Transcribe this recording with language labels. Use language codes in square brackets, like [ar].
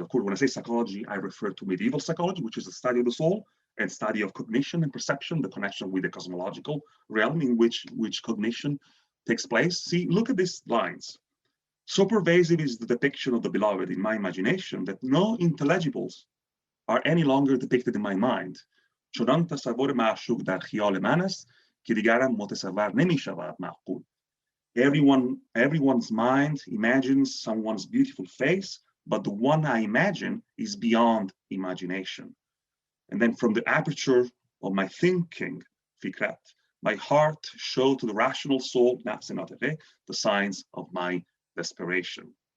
[en] Of course, when I say psychology, I refer to medieval psychology, which is the study of the soul, and study of cognition and perception, the connection with the cosmological realm in which cognition takes place. See, look at these lines. So pervasive is the depiction of the beloved in my imagination that no intelligibles are any longer depicted in my mind. [fa] چنان تصور معشوق در خیال من است که دیگرم متصور نمی شود معقول. [en] Everyone's mind imagines someone's beautiful face, but the one I imagine is beyond imagination. And then from the aperture of my thinking, fikrat, my heart showed to the rational soul, the signs of my desperation.